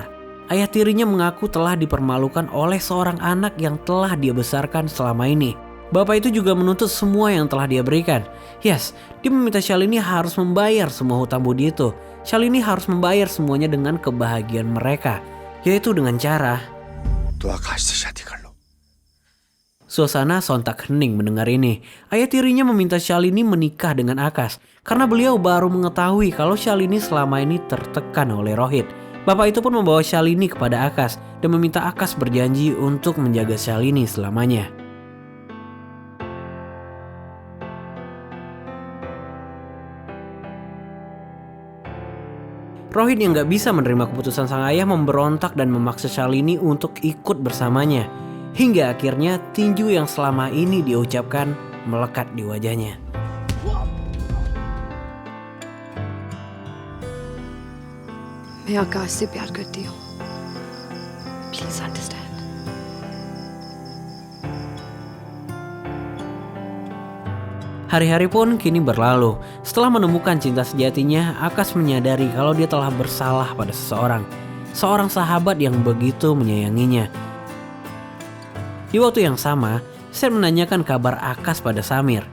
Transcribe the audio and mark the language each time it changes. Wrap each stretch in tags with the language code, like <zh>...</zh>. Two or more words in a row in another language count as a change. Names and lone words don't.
<id>Ayah tirinya mengaku telah dipermalukan oleh seorang anak yang telah dia besarkan selama ini. Bapak itu juga menuntut semua yang telah dia berikan. Yes, dia meminta Shalini harus membayar semua hutang budi itu. Shalini harus membayar semuanya dengan kebahagiaan mereka, yaitu dengan cara</id> <hi>तो आकाश से शादी कर लो।</hi> <id>Suasana sontak hening mendengar ini. Ayah tirinya meminta Shalini menikah dengan Akash karena beliau baru mengetahui kalau Shalini selama ini tertekan oleh Rohit. Bapak itu pun membawa Shalini kepada Akash dan meminta Akash berjanji untuk menjaga Shalini selamanya. Rohit yang gak bisa menerima keputusan sang ayah memberontak dan memaksa Shalini untuk ikut bersamanya. Hingga akhirnya tinju yang selama ini diucapkan melekat di wajahnya.</id> <hi>मैं आकाश से प्यार करती हूँ.</hi> <en>Please understand.</en> <id>Hari-hari pun kini berlalu. Setelah menemukan cinta sejatinya, Akash menyadari kalau dia telah bersalah pada seseorang. Seorang sahabat yang begitu menyayanginya. Di waktu yang sama, Seth menanyakan kabar Akash pada Samir.</id>